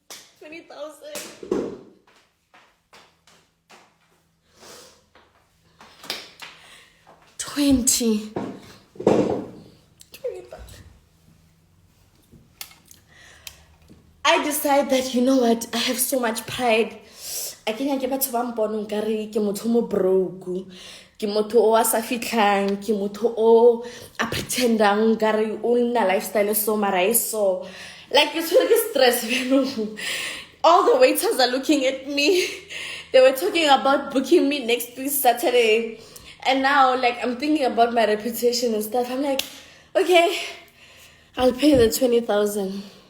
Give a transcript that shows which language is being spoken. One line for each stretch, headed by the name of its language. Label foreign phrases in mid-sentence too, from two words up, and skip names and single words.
English: 20,000. I decide that, you know what, I have so much pride. I can't get back to one born
Southern Sotho: ke motho mo
English: broke.
Southern Sotho: Ke motho o a sa fitlang, ke motho o a pretendang gari o na lifestyle so mara so.
English: Like it's really stress. All the waiters are looking at me. They were talking about booking me next week Saturday. And now like I'm thinking about my reputation and stuff. I'm like, okay, I'll pay the 20,000.